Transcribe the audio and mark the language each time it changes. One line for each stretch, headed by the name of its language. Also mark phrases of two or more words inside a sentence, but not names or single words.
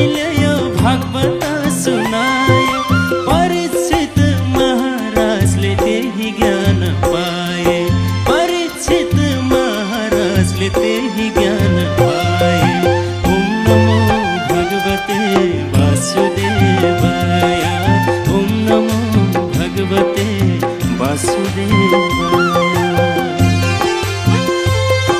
Nepali: लयो भागवत सुनाए परीक्षित महाराजले त्यही ज्ञान पाए परीक्षित महाराजले त्यही ज्ञान पाए
Sanskrit: ओम नमो भगवते वासुदेवाय ओम नमो भगवते वासुदेवाय